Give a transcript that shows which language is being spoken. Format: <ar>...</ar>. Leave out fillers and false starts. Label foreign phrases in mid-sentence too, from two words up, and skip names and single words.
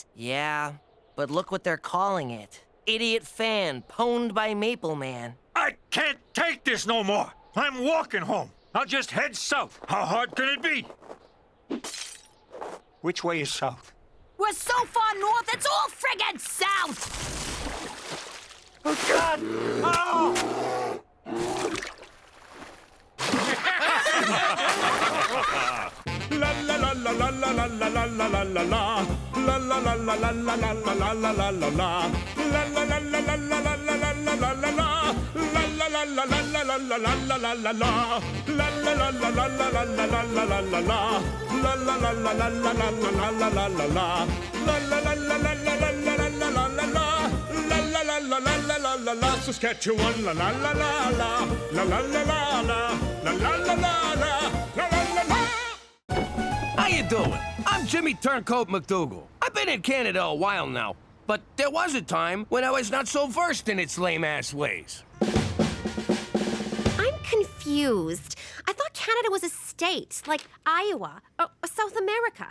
<en>Yeah, but look what they're calling it. Idiot fan pwned by Maple Man. I can't take this no more. I'm walking home. I'll just head south. How hard can it be? Which way is south? We're so far north, it's all friggin' south! Oh, God! Oh! La la la la la la la la la la la la la. La la la la la la la la la la la la la. La la la la la la la la la la la la la. La la la la la la la la la la la la la. La la la la la la la la la la la la la. La la la la la la la la la la la la la. La la la la la la la la la la la la la. La la la la la la la la la. Saskatchewan la la la la la. La la la la la. La la la la la. La la la la. How you doing? I'm Jimmy Turncoat McDougal. I've been in Canada a while now, but there was a time when I was not so versed in its lame-ass ways. I'm confused. I thought Canada was a state, like Iowa or South America.</en>